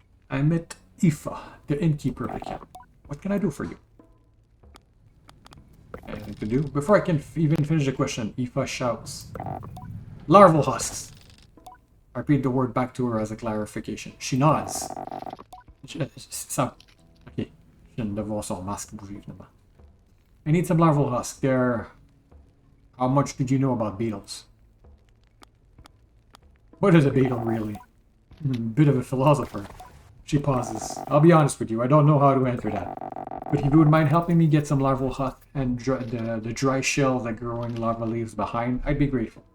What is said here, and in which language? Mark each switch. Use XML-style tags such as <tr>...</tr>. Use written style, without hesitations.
<en>I met Aoife, the innkeeper of the camp. What can I do for you? Anything to do? Before I can even finish the question, Aoife shouts, "Larval husks!" I repeat the word back to her as a clarification. She nods.</en> <fr>Ça.</fr> <en>Ok.</en> <fr>Je viens de voir son masque bouger, finalement.</fr> <en>I need some larval husks. They're... How much did you know about beetles? What is a beetle, really? Bit of a philosopher. She pauses. I'll be honest with you, I don't know how to answer that. But if you would mind helping me get some larval husk and the dry shells that grow in lava leaves behind, I'd be grateful.</en>